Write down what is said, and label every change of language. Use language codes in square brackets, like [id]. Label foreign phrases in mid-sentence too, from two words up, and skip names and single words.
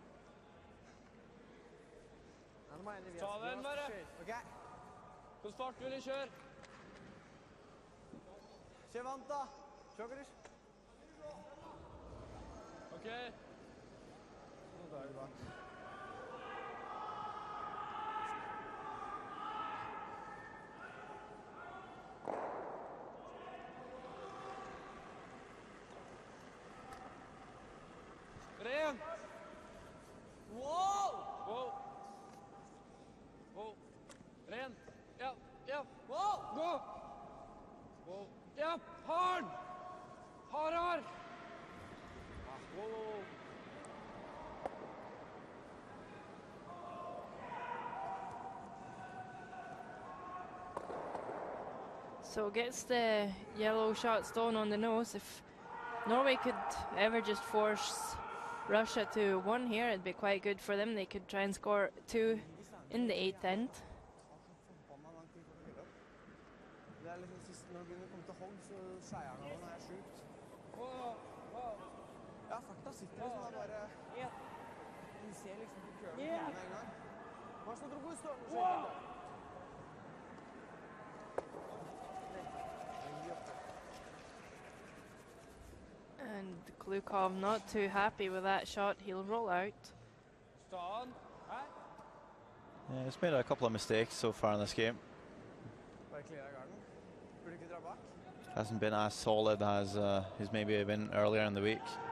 [no] Ta den bare. Ok. Hvordan fart vil du kjøre? Kjør vant da. Kjør, Gris. Ok. [ru] Ну да, и да. [no] Ren. Wow. Ren. Ja. Gå. Ja, hard. Hardere. Wow. [en] So gets the yellow shot stone on the nose. If Norway could ever just force Russia to 1 here, it'd be quite good for them. They could try and score 2 in the 8th end. [no] Det er liksom sist når du begynner å komme til hogg, så skeier den av den er sjukt. Ja, fakta sitter liksom der bare... Du ser liksom på køren med en gang. Hva er det du går i stående? [en] And Glukov not too happy with that shot. He'll roll out. Stand. Yeah, he's made a couple of mistakes so far in this game. Hasn't been as solid as he's maybe been earlier in the week.